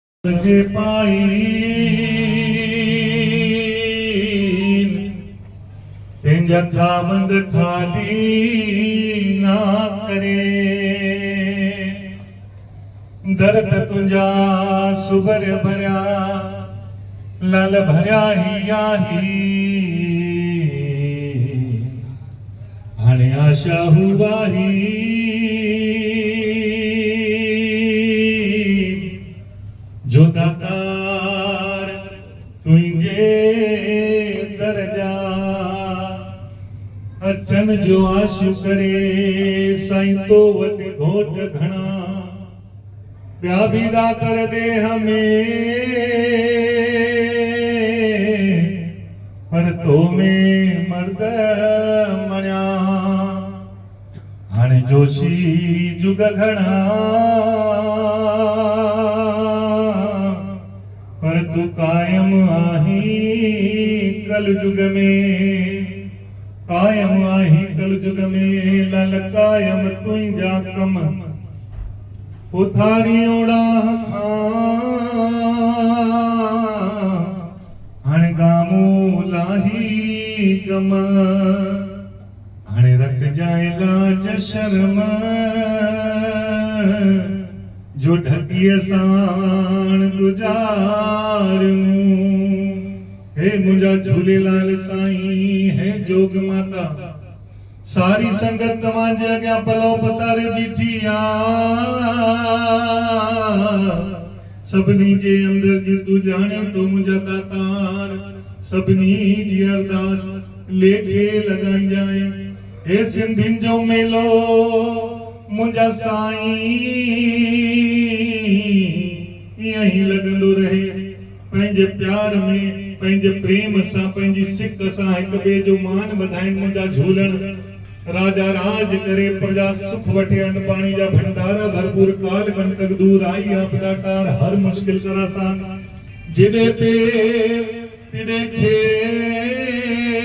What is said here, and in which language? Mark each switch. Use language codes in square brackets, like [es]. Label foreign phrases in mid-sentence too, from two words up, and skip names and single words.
[sd] जे पाई तेंजा खावंद खाली ना करे दर्द तुंजा सुभर भरिया लाल भरिया ही आही हाणे आशा हुवाही जो दातार तुंहिंजे दरजा अचन जो आशू करे साईं तो वटि घोट घणा ॿिया बि दातर ॾे हमें पर तो में मर्द मणिया हाणे जोशी जुग घणा पर तू कायम आही कल जुग में कायम आही कल जुग में लाल कायम तुंहिंजा कम उथारी ओड़ा हाणे गामो लाही गम हाणे रख जाए लाज शर्म जो ढकीअ साण गुजारूं हे मुंहिंजा झूलेलाल साईं हे जोग माता सारी संगत तव्हांजे अॻियां पलो पसारे बीठी सभिनी जे अंदर जी तू जाने तो मुंहिंजा दातार सभिनी जी अरदास लेखे लॻाई जाए हे सिंधियुनि जो मेलो मुंहिंजा साईं ईअं ई लॻंदो रहे पंहिंजे प्यार में पंहिंजे प्रेम सां पंहिंजी सिक सां हिक ॿिए जो मान वधाइनि मुंहिंजा झूलण राजा राज करे प्रजा सुख वठे अन्न पानी जा भंडारा भरपूर काल कंटक दूर आई आपदा टार हर मुश्किल करा सा जिदे पे तिदे खे